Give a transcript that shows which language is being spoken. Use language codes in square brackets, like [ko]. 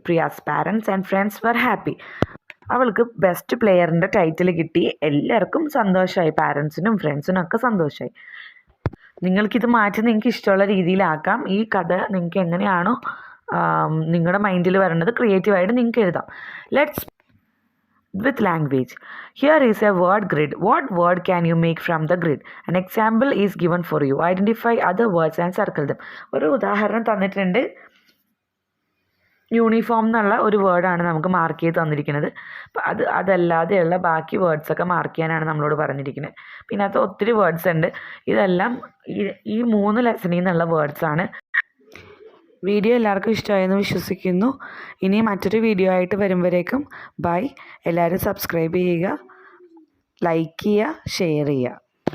[ml] Priya's parents and friends were happy. അവൾക്ക് best പ്ലെയറിൻ്റെ title കിട്ടി. എല്ലാവർക്കും സന്തോഷമായി, പാരൻസിനും ഫ്രണ്ട്സിനും ഒക്കെ സന്തോഷമായി. നിങ്ങൾക്കിത് മാറ്റി നിങ്ങൾക്ക് ഇഷ്ടമുള്ള രീതിയിലാക്കാം. ഈ കഥ നിങ്ങൾക്ക് എങ്ങനെയാണോ നിങ്ങളുടെ മൈൻഡിൽ വരുന്നത് ക്രിയേറ്റീവായിട്ട് നിങ്ങൾക്ക് എഴുതാം. [en] Let's with language. Here is a word grid. What word can you make from the grid? An example is given for you. Identify other words and circle them. [ml] ഒരു ഉദാഹരണം തന്നിട്ടുണ്ട്. യൂണിഫോം എന്നുള്ള ഒരു വേർഡാണ് നമുക്ക് മാർക്ക് ചെയ്ത് തന്നിരിക്കുന്നത്. അപ്പം അതല്ലാതെയുള്ള ബാക്കി വേർഡ്സൊക്കെ മാർക്ക് ചെയ്യാനാണ് നമ്മളോട് പറഞ്ഞിരിക്കുന്നത്. പിന്നെ അത് ഒത്തിരി വേർഡ്സ് ഉണ്ട്. ഇതെല്ലാം ഈ 3 ലെസണിൽ നിന്നുള്ള വേർഡ്സാണ്. വീഡിയോ എല്ലാവർക്കും ഇഷ്ടമായെന്ന് വിശ്വസിക്കുന്നു. ഇനി മറ്റൊരു വീഡിയോ ആയിട്ട് വരുമ്പോഴേക്കും ബൈ. എല്ലാവരും സബ്സ്ക്രൈബ് ചെയ്യുക, ലൈക്ക് ചെയ്യുക, ഷെയർ ചെയ്യുക.